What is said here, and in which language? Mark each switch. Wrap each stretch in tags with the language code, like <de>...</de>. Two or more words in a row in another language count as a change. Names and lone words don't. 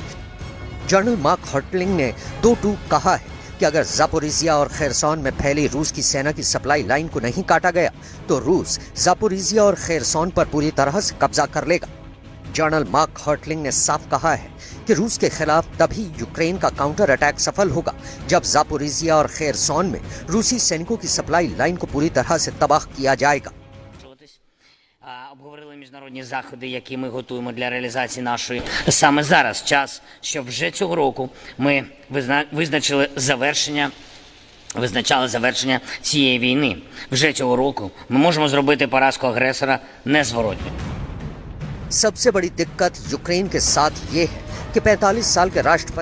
<hi>जनरल मार्क हर्टलिंग ने 2 टूक कहा है कि अगर जापोरिजिया और खेरसोन में फैली रूस की सेना की</hi> <en>supply line</en> <hi>को नहीं काटा गया तो रूस जापोरिजिया और खेरसोन पर पूरी तरह से कब्जा कर लेगा। जनरल मार्क हर्टलिंग ने साफ कहा है कि रूस के खिलाफ तभी यूक्रेन का</hi> <en>counter attack</en> <hi>सफल होगा जब जापोरिजिया और खेरसोन में रूसी सैनिकों की</hi> <en>supply line</en> <hi>को पूरी तरह से तबाह किया जाएगा।</hi> <uk>Обговорили міжнародні заходи, які ми готуємо для реалізації нашої. Саме зараз час, щоб вже цього року ми визначали завершення цієї війни. Вже цього року ми можемо зробити поразку агресора незворотньо.</uk> <hi>सबसे बड़ी दिक्कत यूक्रेन के साथ ये है कि 45 साल के राष्ट्रपति</hi>